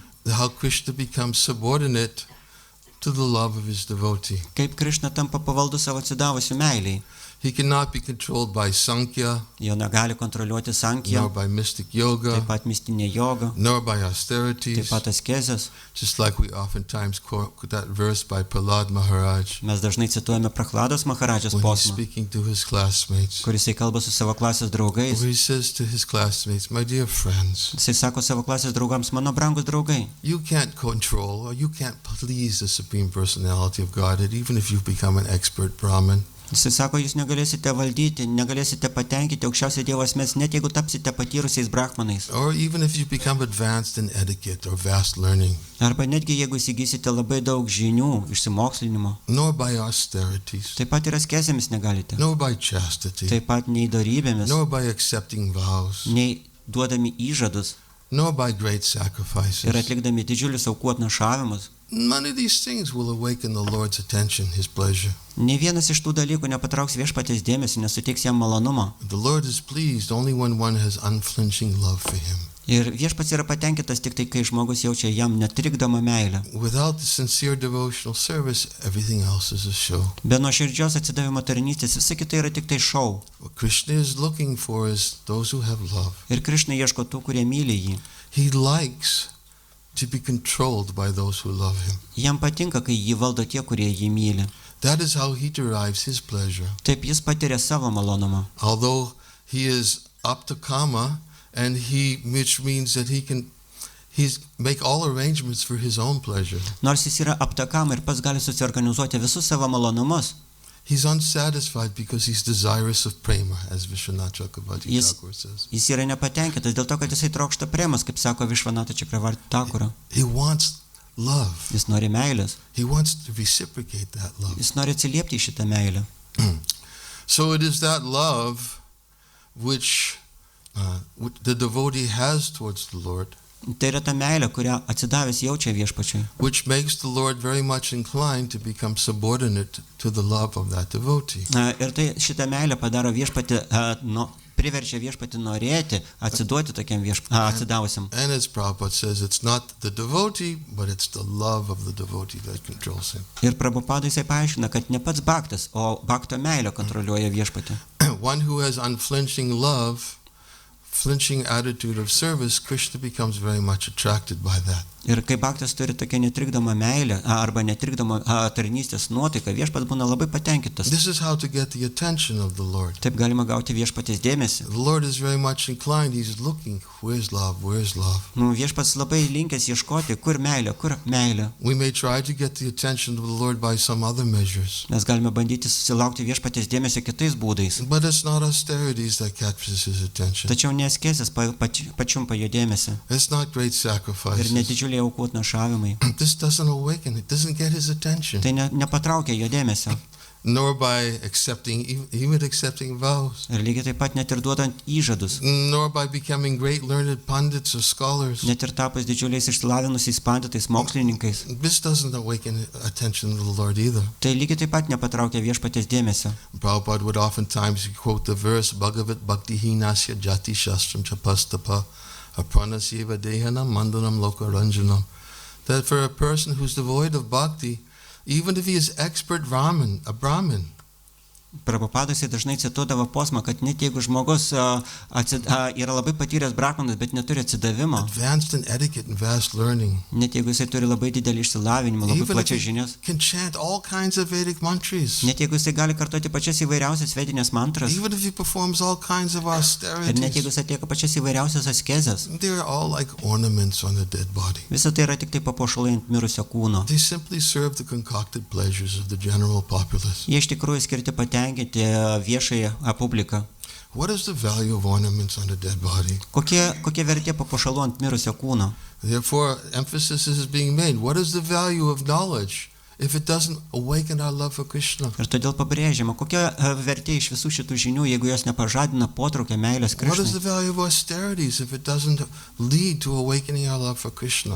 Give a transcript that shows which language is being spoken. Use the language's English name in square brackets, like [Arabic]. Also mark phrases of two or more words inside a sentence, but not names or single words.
[English] How Krishna becomes subordinate to the love of his devotee. [Lithuanian] kaip Krišna tampa pavaldus savo atsidavusių meiliai. [English] He cannot be controlled by Sankhya, [Lithuanian] Jo negali kontroliuoti [English] nor Sankhya, by mystic yoga, [Lithuanian] taip pat mistinė joga, [English] nor by [Lithuanian] taip [English] austerities, [Lithuanian] pat askezės. [English] just like we oftentimes quote that verse by Prahlad Maharaj [Lithuanian] Mes dažnai cituojame Prahlados Maharadžos [English] when he's [Lithuanian] posmą, [English] speaking to his classmates, [Lithuanian] kuris kalba su savo klasės draugais. [English] where he says to his classmates, my dear friends, [Lithuanian] Jisai sako savo klasės draugams, mano brangus draugai, [English] you can't control or you can't please the Supreme Personality of Godhead, even if you become an expert Brahmin. [Lithuanian] Jis sako, jūs negalėsite valdyti, negalėsite patenkinti aukščiausiai Dievo asmens, net jeigu tapsite patyrusiais brahmanais. [English] Or even if you become advanced in etiquette or vast learning. [Lithuanian] Arba netgi jeigu įsigysite labai daug žinių, išsimokslinimo. [English] Nor by austerities. [Lithuanian] Taip pat ir askezėmis negalite. [English] Nor by chastity. [Lithuanian] Taip pat nei dorybėmis, [English] Nor by accepting vows. [Lithuanian] nei duodami įžadus [English] Nor by great [Lithuanian] ir [English] sacrifices. [Lithuanian] atlikdami didžiulius aukų atnašavimus. [English] None of these things will awaken the Lord's attention, His pleasure. [Lithuanian] Ne vienas iš tų dalykų nepatrauks viešpaties dėmesį, nesuteiks jam malonumo. [English] The Lord is pleased only when one has unflinching love for Him. [Lithuanian] Ir viešpats yra patenkintas tik tai, kai žmogus jaučia jam netrikdomą meilę. [English] Without the sincere devotional service, everything else is a show. [Lithuanian] Be nuoširdžios atsidavimo tarnystės visa kita yra tik tai šou. [English] What Krishna is looking for is those who have love. [Lithuanian] Ir Krišna ieško tų, kurie myli jį. [English] He likes to be controlled by those who love Him. [Lithuanian] Jam patinka, kai jį valdo tie, kurie jį myli. [English] That is how He derives His pleasure. [Lithuanian] Taip jis patiria savo malonumą. [English] Although He is aptakama, and which means that He's make all arrangements for His own pleasure. [Lithuanian] Nors jis yra aptakama ir pats gali susiorganizuoti visus savo malonumus, [English] He's unsatisfied because He's desirous of prema, as Vishwanath Chakravarti Yes. Thakur says. [Lithuanian] jis yra nepatenkintas dėl to, kad jisai trokšta priemas, kaip sako Višvanata Čakravarti Thakura. [English] He wants love. [Lithuanian] Jis nori meilės. [English] He wants to reciprocate that love. [Lithuanian] Jis nori atsiliepti į šitą meilę. [English] So it is that love which the devotee has towards the Lord, [Lithuanian] Tai yra ta meilė, kurią atsidavęs jaučia viešpačiui, [English] which makes the Lord very much inclined to become subordinate to the love of that devotee. [Lithuanian] Ir tai šitą meilę padaro viešpatį, priverčia viešpatį norėti, atsiduoti tokiam atsidavusiam. [English] And as Prabhupada says, it's not the devotee, but it's the love of the devotee that controls him. [Lithuanian] Ir Prabhupada jisai paaiškina, kad ne pats baktas, o bakto meilė kontroliuoja viešpatį. [English] One who has unflinching love, flinching attitude of service, Krishna becomes very much attracted by that. [Lithuanian] Ir kai baktas turi tokią netrikdomą meilę arba netrikdomą tarnystės nuotaiką, viešpats būna labai patenkintas. [English] This is how to get the attention of the Lord. [Lithuanian] Taip galima gauti viešpaties dėmesį. [English] The Lord is very much inclined. He's looking, where's love, where's love? [Lithuanian] Viešpats labai linkęs ieškoti, kur meilė, kur meilė. [English] We may try to get the attention of the Lord by some other measures. [Lithuanian] Mes galime bandyti susilaukti viešpaties dėmesio kitais būdais. [English] But it's not austerities that captures His attention. [Lithuanian] Tačiau neskezės pačiumpa jo dėmesį. [English] It's not great [Lithuanian] Ir [English] sacrifices. [Lithuanian] nedidžiuliai aukų atnašavimai. [English] This doesn't awaken, it doesn't get His attention. [Lithuanian] Tai nepatraukia jo dėmesio. [English] Nor by even accepting vows. [Lithuanian] Ir lygiai taip pat net ir duodant įžadus. [English] Nor by becoming great learned pundits or scholars. [Lithuanian] Net ir tapus didžiuliais išsilavinusiais panditais mokslininkais. [English] This doesn't awaken attention of the Lord either. [Lithuanian] Tai lygiai taip pat nepatraukia viešpaties dėmesio. [English] Prabhupada would oftentimes quote the verse [Sanskrit] भगवत् भक्ति हीनस्य जाति शास्त्रं जपस्तप अप्राणस्यैव देहानं मण्डनं लोकरञ्जनम्. [English] That for a person who's devoid of bhakti, even if he is expert a Brahmin, [Lithuanian] Prabhupadas dažnai cituodavo posmą, kad net jeigu žmogus yra labai patyręs brahmanas, bet neturi atsidavimo, [English] advanced in etiquette and vast learning, [Lithuanian] net jeigu jisai turi labai didelį išsilavinimą, labai [English] even if [Lithuanian] plačias [English] he [Lithuanian] žinias, [English] can chant all kinds of Vedic mantras, [Lithuanian] net jeigu jisai gali kartoti pačias įvairiausias vedinės mantras, [English] even if he performs all kinds of [Lithuanian] ir net [English] austerities, [Lithuanian] jeigu jis atlieka pačias įvairiausias askezes, [English] they're all like ornaments on a dead body. [Lithuanian] visa tai yra tik tai papuošalai ant mirusio kūno. [English] They simply serve the concocted pleasures of the general populace. [Lithuanian] Jie iš tikrųjų skirti patenkinti viešąją publiką. [English] What is the value of ornaments on a dead body? [Lithuanian] Kokia vertė papuošalų ant mirusio kūno? [English] Therefore, emphasis is being made. What is the value of knowledge if it doesn't awaken our love for Krishna? [Lithuanian] Ir todėl pabrėžiama, kokia vertė iš visų šitų žinių, jeigu jos nepažadina potraukio meilės [English] What is the [Lithuanian] Krišnai. [English] value of austerities if it doesn't lead to awakening our love for Krishna?